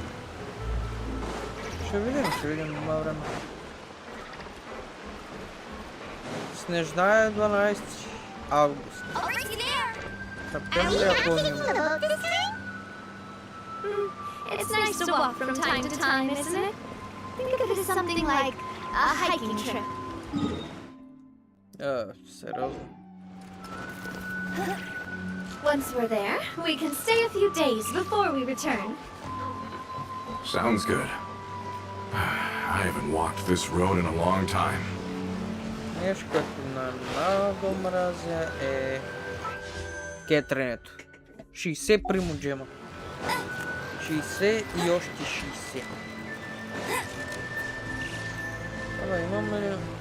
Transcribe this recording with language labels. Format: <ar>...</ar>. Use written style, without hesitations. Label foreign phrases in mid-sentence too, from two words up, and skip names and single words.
<bg>Ще видим има време. Снежна е 12 август. Септември, ако помним.</bg> <en>It's nice to walk from time to time, isn't it? Think of it as something like a hiking trip.</en> <bg>Сериозно.</bg> <en>Once we're there, we can stay a few days before we return. Sounds good. I haven't walked this road in a long time.</en> <bg>Нещо, което много мразя е кетренето. 60 примоджема. 60 и още 60. Абе, имаме...</bg>